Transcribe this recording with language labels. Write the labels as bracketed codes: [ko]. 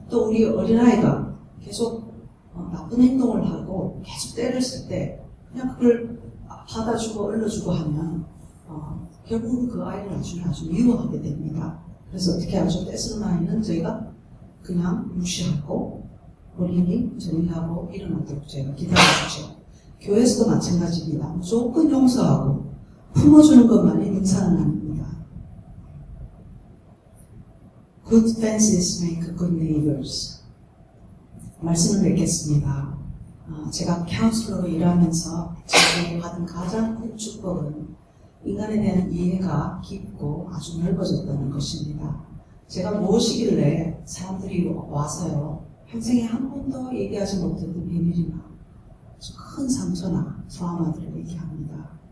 [ko] 또 우리 어린아이가 계속 나쁜 행동을 하고 계속 때를 쓸 때 그냥 그걸 받아주고 얼려주고 하면 결국은 그 아이를 나중에 아주 미워하게 됩니다. 그래서 어떻게 하죠? 떼쓰는 아이는 저희가 그냥 무시하고 본인이 정리하고 일어나도록 저희가 기다려주죠. 교회에서도 마찬가지입니다. 무조건 용서하고 품어주는 것만이 능사는 아닙니다. [en] Good fences make good neighbors. [ko] 말씀을 맺겠습니다. 제가 카운슬러로 일하면서 제가 받은 가장 큰 축복은 인간에 대한 이해가 깊고 아주 넓어졌다는 것입니다. 제가 무엇이길래 사람들이 와서요 평생에 한 번도 얘기하지 못했던 비밀이나 큰 상처나 트라우마들을 얘기합니다.